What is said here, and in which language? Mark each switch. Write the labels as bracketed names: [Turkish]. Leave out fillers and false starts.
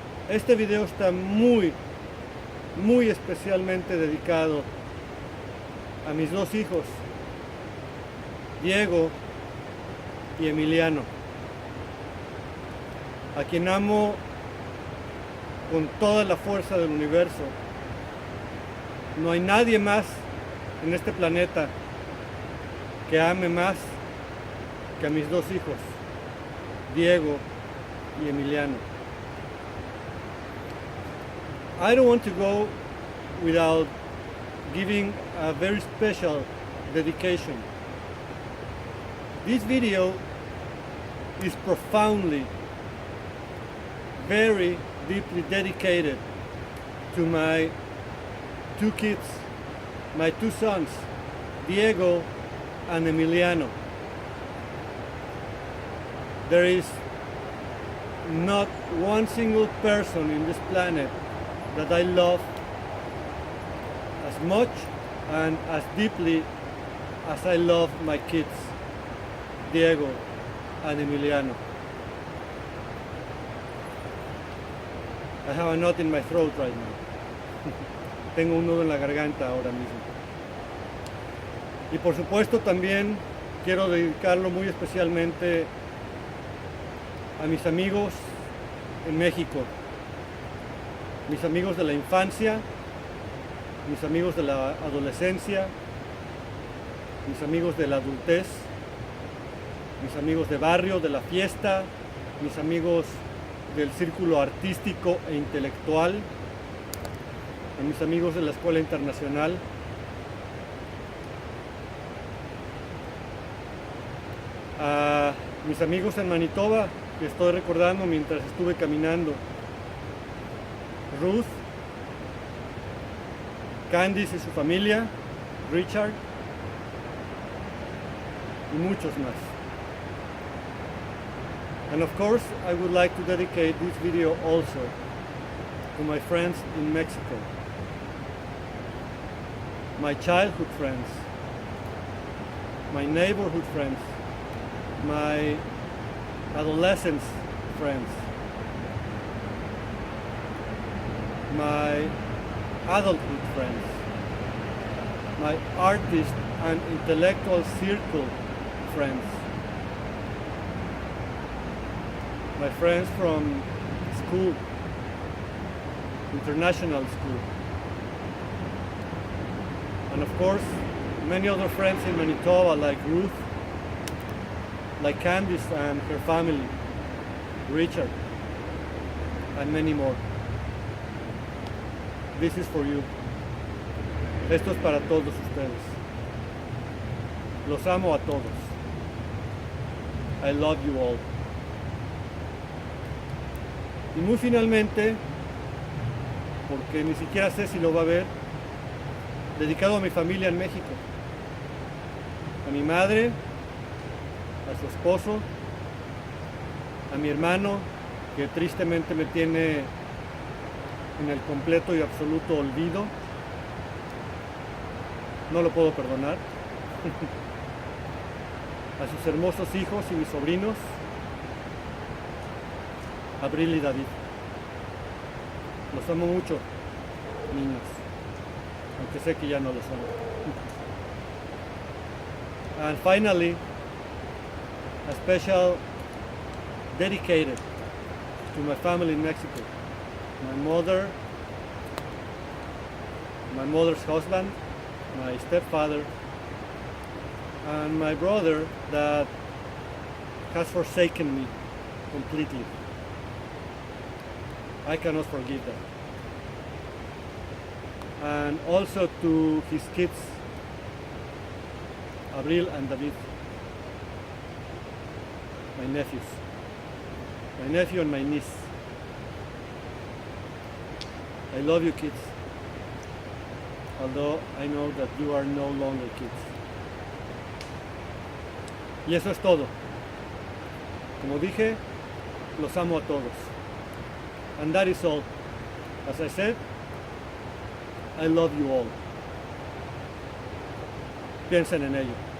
[Spanish] Este video está muy especialmente dedicado a mis dos hijos, Diego y Emiliano, a quien amo con toda la fuerza del universo. No hay nadie más en este planeta que ame más que a mis dos hijos, Diego y Emiliano. [English] I don't want to go without giving a very special dedication. This video is profoundly, very deeply dedicated to my two kids, my two sons, Diego and Emiliano. There is not one single person in this planet that I love as much and as deeply as I love my kids, Diego and Emiliano. I have a knot in my throat right now. [Spanish] Tengo un nudo en la garganta ahora mismo. Y por supuesto también quiero dedicarlo muy especialmente a mis amigos en México, mis amigos de la infancia, mis amigos de la adolescencia, mis amigos de la adultez, mis amigos de barrio, de la fiesta, mis amigos del círculo artístico e intelectual, a mis amigos de la escuela internacional, a mis amigos en Manitoba, que estoy recordando mientras estuve caminando, Ruth, Candice y su familia, Richard y muchos más. [English] And of course, I would like to dedicate this video also to my friends in Mexico, my childhood friends, my neighborhood friends, my adolescence friends, my adulthood friends, my artist and intellectual circle friends, my friends from school, international school, and of course many other friends in Manitoba like Ruth, like Candice and her family, Richard, and many more. This is for you. [Spanish] Esto es para todos ustedes. Los amo a todos. [English] I love you all. [Spanish] Y muy finalmente, porque ni siquiera sé si lo va a ver, dedicado a mi familia en México, a mi madre, a su esposo, a mi hermano, que tristemente me tiene en el completo y absoluto olvido. No lo puedo perdonar. A sus hermosos hijos y mis sobrinos, Abril y David. Los amo mucho, niños, aunque sé que ya no lo son. [English] And finally, a special dedicated to my family in Mexico. My mother, my mother's husband, my stepfather, and my brother that has forsaken me completely. I cannot forgive that. And also to his kids, Abril and David, my nephews, my nephew and my niece. I love you, kids, although I know that you are no longer kids. [Spanish] Y eso es todo. Como dije, los amo a todos. [English] And that is all. As I said, I love you all. [Spanish] Piensen en ello.